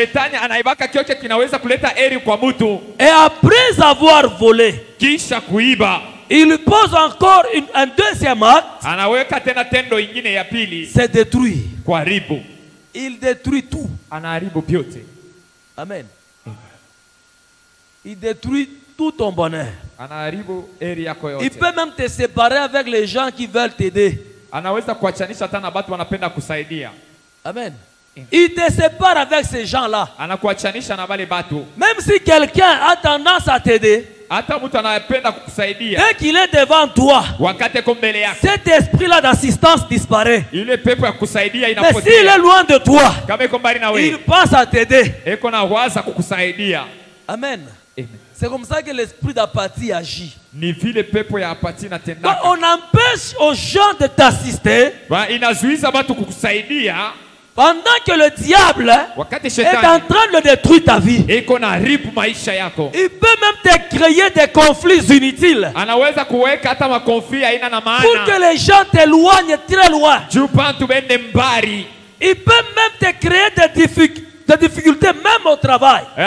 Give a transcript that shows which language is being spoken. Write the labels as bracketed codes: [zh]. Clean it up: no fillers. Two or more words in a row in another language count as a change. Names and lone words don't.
[fr] Et après avoir volé, il pose encore un deuxième acte. C'est détruire. Il détruit tout. Amen. Il détruit tout ton bonheur. [sw] Anaharibu heri yako yote. [fr] Il peut même te séparer avec les gens qui veulent t'aider. [sw] Anaweza kuachanisha hata na watu wanapenda kusaidia. [fr] Amen. Il te sépare avec ces gens-là. [sw] Anakuachanisha na wale watu. [fr] Même si quelqu'un a tendance à t'aider, [sw] hata mtu anayependa kukusaidia, [fr] dès qu'il est devant toi, [sw] wakati iko mbele yako, [fr] cet esprit-là d'assistance disparaît. [sw] Ile pepo ya kusaidia [fr] Mais [sw] inapotea. [fr] s'il est loin de toi, [sw] kama iko mbali na wewe, [fr] il pense à t'aider. [sw] Eko na waza kukusaidia. [fr] Amen. Amen. C'est comme ça que l'esprit d'apathie agit. [sw] Ni vile pepo ya apathie inatendaka. [fr] Donc on empêche aux gens de t'assister. [sw] Inazuiza watu kukusaidia. [fr] Pendant que le diable est en train de détruire ta vie. Il peut même te créer des conflits inutiles. Pour que les gens t'éloignent très loin. Il peut même te créer des difficultés même au travail.